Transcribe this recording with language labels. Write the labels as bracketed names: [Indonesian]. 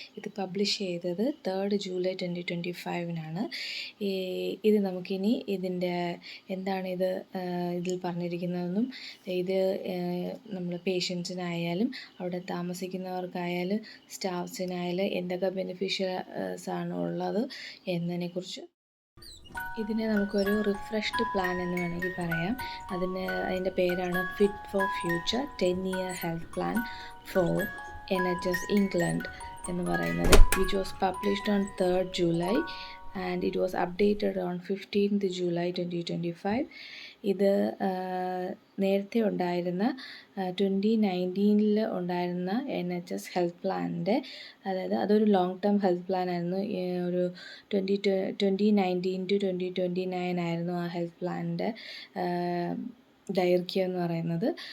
[Malayalam] ഇത് പബ്ലിഷ് ചെയ്തത് 3rd July 2025 ഇത് നമുക്കിനി ഇതിൻ്റെ എന്താണ് ഇതിൽ പറഞ്ഞിരിക്കുന്നതെന്നും ഇത് നമ്മൾ പേഷ്യൻസിനായാലും അവിടെ താമസിക്കുന്നവർക്കായാലും സ്റ്റാഫ്സിനായാലും എന്തൊക്കെ ബെനിഫിഷ്യസ് ആണ് ഉള്ളത് എന്നതിനെക്കുറിച്ച് ഇതിനെ നമുക്കൊരു റിഫ്രഷ്ഡ് പ്ലാൻ എന്ന് വേണമെങ്കിൽ പറയാം. അതിൻ്റെ പേരാണ് fit for future 10-year health plan for NHS England എന്ന് പറയുന്നത്. [English] Which was published on 3rd July and it was updated on 15th July 2025. [Malayalam] ഇത് നേരത്തെ ഉണ്ടായിരുന്ന 2019 ഉണ്ടായിരുന്ന NHS ഹെൽത്ത് പ്ലാനിൻ്റെ, അതായത് അതൊരു ലോങ് ടേം ഹെൽത്ത് പ്ലാൻ ആയിരുന്നു. ഒരു 2019 to 2029 ആയിരുന്നു ആ ഹെൽത്ത് പ്ലാനിൻ്റെ ദൈർഘ്യം എന്ന് പറയുന്നത്.